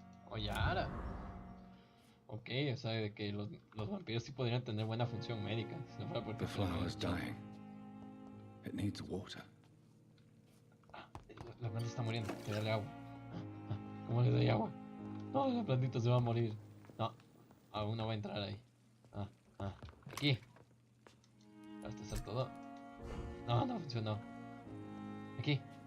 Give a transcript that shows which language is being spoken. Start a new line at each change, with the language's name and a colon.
Spanish: Oyara. Ok, o sea, de que los vampiros sí podrían tener buena función médica. Si no fuera porque
English: The flower's dying. It needs water.
Spanish: La planta está muriendo. Hay que darle agua. ¿Cómo le doy agua? No, la plantita se va a morir. No, aún no va a entrar ahí. Aquí. Hasta hacer todo. No, no funcionó. Aquí.